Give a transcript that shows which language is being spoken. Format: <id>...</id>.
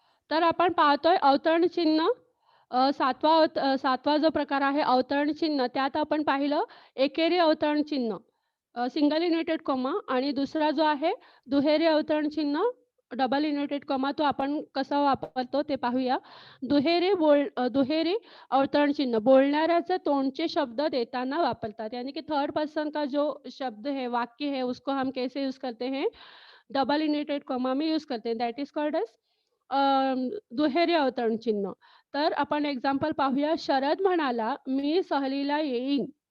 <mr>तर आपण पाहतोय अवतरण चिन्ह 7वा जो प्रकार आहे अवतरण चिन्ह, त्यात आपण पाहिलं एकेरी अवतरण चिन्ह, सिंगल इन्व्हर्टेड कॉमा आणि दुसरा जो आहे दुहेरी अवतरण चिन्ह, डबल इन्व्हर्टेड कॉमा, तो आपण कसा वापरतो ते पाहूया. दुहेरी अवतरण चिन्ह बोलणाऱ्याचे तोंडचे शब्द देताना वापरतात.</mr> <hi>यानी कि थर्ड पर्सन का जो शब्द है, वाक्य है, उसको हम कैसे यूज़ करते हैं? डबल इन्व्हर्टेड कॉमा में यूज़ करते हैं.</hi> <en>That is called as दुहेरी अवतरण चिन्ह.</en> <mr>तर आपण एक्झाम्पल पाहूया. शरद म्हणाला, "मी सहलीला येईन."</mr>